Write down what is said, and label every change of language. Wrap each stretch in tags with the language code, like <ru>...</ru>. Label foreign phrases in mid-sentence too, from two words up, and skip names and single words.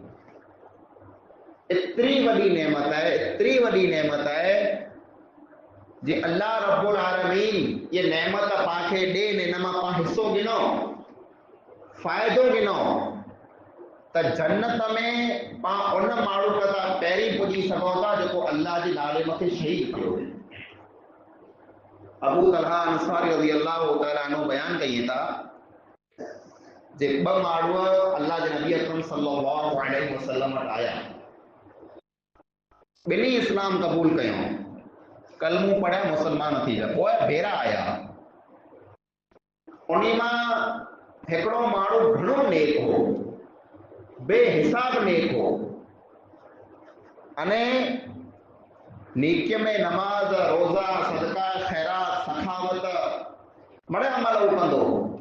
<sd>एतिरी वॾी नेमत आहे, एतिरी वॾी नेमत आहे जे अल्लाह रब्बुल आलमीन ये नेमत पाण खे ॾे, इन मां पाण हिसो गिनो, फ़ाइदो गिनो त जन्नत में पाण उन माण्हू खां पहिरीं पुॼी सघूं था जेको अल्लाह जे नाले मथे शहीद थियो। अबू तलहा अंसारी</sd> <ar>رضي الله تعالى عنه</ar> <sd>बयान कई था जे ॿ माण्हू अल्लाह जे नबी अकरम</sd> <ar>صلى الله عليه وسلم</ar> <sd>वटि आया। ॿिन्ही इस्लाम क़बूल कयो, कलमो पढ़िया, मुसलमान थी विया। पोइ भेरा आया, उन मां हिकिड़ो माण्हू घणो नेक हो, बेहिसाब नेक हो, अने नेकीअ में नमाज, रोज़ा, सदका, खैरात, सखावत मड़े अमल कंदो हो।</sd>